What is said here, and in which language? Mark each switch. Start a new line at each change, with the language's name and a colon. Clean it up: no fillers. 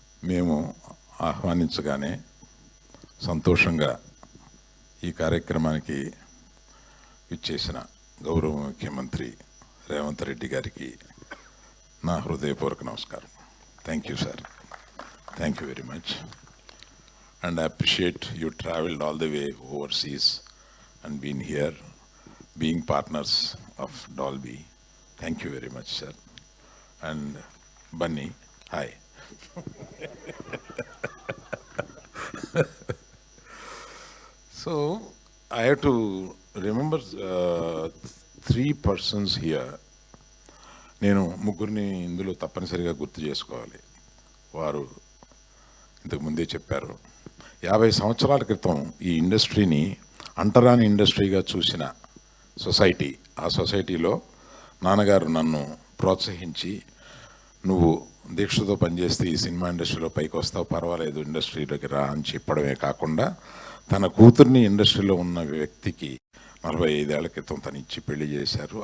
Telugu: మేము ఆహ్వానించగానే సంతోషంగా ఈ కార్యక్రమానికి ఇచ్చేసిన గౌరవ ముఖ్యమంత్రి రేవంత్ రెడ్డి గారికి నా హృదయపూర్వక నమస్కారం.
English: Thank you sir, thank you very much. And I appreciate you traveled all the way overseas and been here, being partners of Dolby. Thank you very much, sir. And Bunny, hi. So I have to remember 3 persons here.
Telugu: నేను ముగ్గురిని ఇందులో తప్పనిసరిగా గుర్తు చేసుకోవాలి. వారు ఇంతకు ముందే చెప్పారు, 50 సంవత్సరాల క్రితం ఈ ఇండస్ట్రీని అంటరాని ఇండస్ట్రీగా చూసిన సొసైటీ, ఆ సొసైటీలో నాన్నగారు నన్ను ప్రోత్సహించి, నువ్వు దీక్షతో పనిచేస్తే ఈ సినిమా ఇండస్ట్రీలో పైకి వస్తావు, పర్వాలేదు ఇండస్ట్రీలోకి రా అని చెప్పడమే కాకుండా తన కూతుర్ని ఇండస్ట్రీలో ఉన్న వ్యక్తికి 45 ఏళ్ల క్రితం తను ఇచ్చి పెళ్లి చేశారు.